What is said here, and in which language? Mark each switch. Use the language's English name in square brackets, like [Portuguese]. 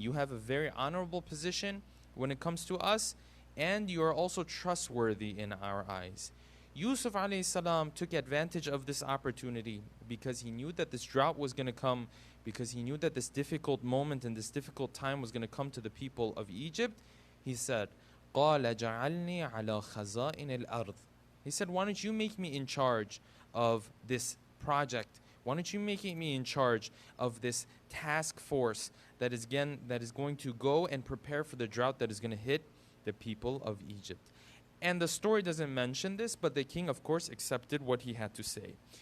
[English] You have a very honorable position when it comes to us, and you are also trustworthy in our eyes. Yusuf alayhi salam took advantage of this opportunity because he knew that this drought was going to come, because he knew that this difficult moment and this difficult time was going to come to the people of Egypt. He said, [Arabic] قَالَ جَعَلْنِي عَلَى خَزَائِنِ الْأَرْضِ. [English] He said, why don't you make me in charge of this project? Why don't you make me in charge of this task force that is going to go and prepare for the drought that is going to hit the people of Egypt? And the story doesn't mention this, but the king, of course, accepted what he had to say.